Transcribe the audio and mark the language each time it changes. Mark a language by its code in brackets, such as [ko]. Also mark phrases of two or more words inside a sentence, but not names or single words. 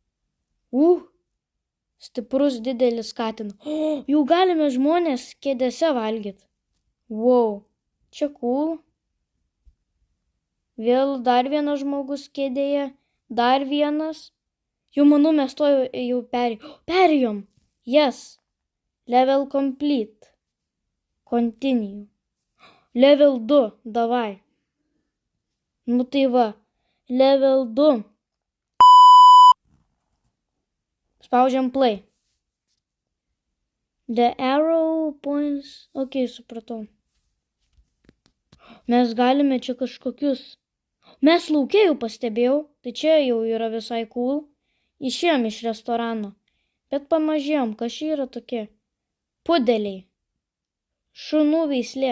[lt] Stiprus didelis katinas. Jau galime žmonės kėdėse valgyti. Čia cool. Vėl dar vienas žmogus kėdėje. Dar vienas. Jau manau, mes to jau perėjom. [en] Yes. Level complete. Continue. Level 2. Davai. Nu tai va. [lt] Level 2. Spaudžiam play. [en] The arrow points. [lt] Ok, supratau. Mes galime čia kažkokius. Mes lauke jau pastebėjau. Tai čia jau yra visai cool. Išėjom iš restorano. Bet pamažėjom, kas čia yra tokie. Pudeliai. Šunų veislė.